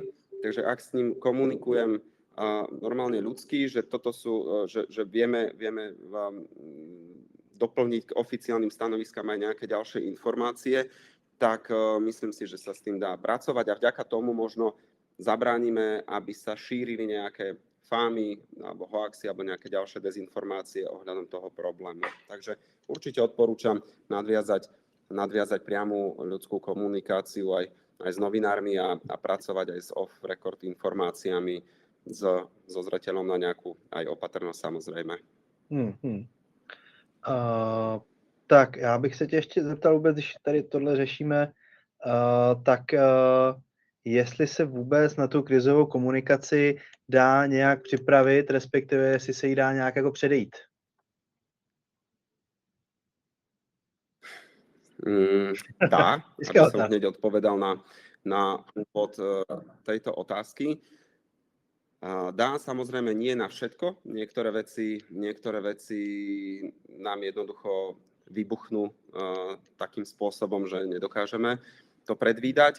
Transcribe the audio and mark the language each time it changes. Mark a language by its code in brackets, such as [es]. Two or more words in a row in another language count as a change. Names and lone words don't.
[sk] Takže ak s ním komunikujem normálne ľudský, že toto sú, že vieme doplniť k oficiálnym stanoviskám aj nejaké ďalšie informácie, tak myslím si, že sa s tým dá pracovať a vďaka tomu možno zabránime, aby sa šírili nejaké fámy alebo hoaxy alebo nejaké ďalšie dezinformácie ohľadom toho problému. Takže určite odporúčam nadviazať priamu ľudskú komunikáciu aj s novinármi a pracovať aj s off-record informáciami so zreteľom na nejakú aj opatrnosť samozrejme. [cs] Tak já bych se tě ještě zeptal vůbec, když tady tohle řešíme, tak jestli se vůbec na tu krizovou komunikaci dá nějak připravit, respektive jestli se jí dá nějak jako předejít? [sk] Dá, aby som hneď odpovedal na úvod tejto otázky. Dá, samozrejme nie na všetko. Niektoré veci nám jednoducho vybuchnú takým spôsobom, že nedokážeme to predvídať.